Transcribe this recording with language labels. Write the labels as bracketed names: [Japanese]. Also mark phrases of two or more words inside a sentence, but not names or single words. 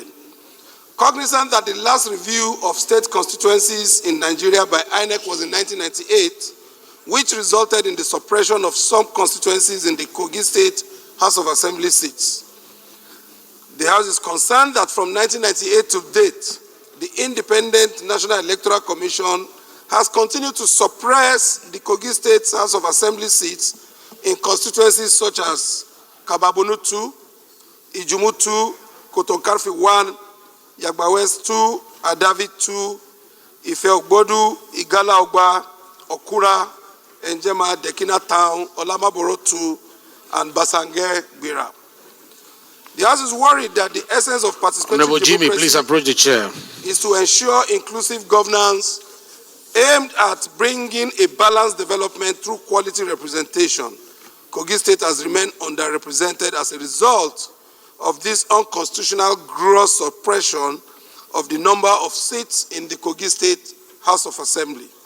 [English] Cognizant that the last review of state constituencies in Nigeria by INEC was in 1998, which resulted in the suppression of some constituencies in the Kogi State House of Assembly seats. The House is concerned that from 1998 to date, the Independent National Electoral Commission has continued to suppress the Kogi State House of Assembly seats in constituencies such as Kababonu 2, Ijumu 2, Kotonkarfi 1, Yagba West 2, Adavi 2, Ife Ogbodu, Igala Ogba, Okura, Enjema, Dekina Town, Olamaboro 2, and Basange Bira. The House is worried that the essence of participatory Honorable Jimmy, democracy please approach the chair. is to ensure inclusive governance aimed at bringing a balanced development through quality representation. Kogi State has remained underrepresented as a result of this unconstitutional gross suppression of the number of seats in the Kogi State House of Assembly.